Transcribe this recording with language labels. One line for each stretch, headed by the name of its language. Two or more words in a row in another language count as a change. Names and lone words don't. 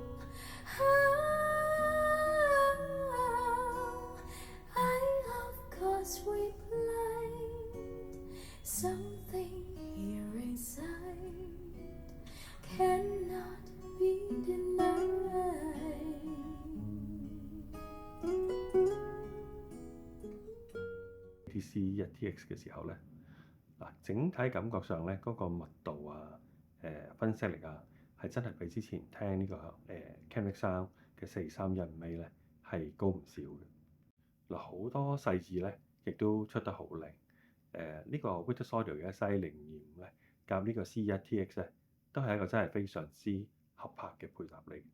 English: How I love 'cause we played something here inside cannot be denied.
Cantonese: CE1TX 嘅時候咧，嗱整體感覺上咧嗰個密度啊、分析力啊，係真係比之前聽呢個Kenrick Sound 嘅4315A咧係高唔少嘅。嗱好多細緻咧，亦都出得好靚。呢個 Virtuos Audio 嘅 SIA 025咧，夾呢個 CE1TX 咧，都係一個真係非常之合拍嘅配搭嚟。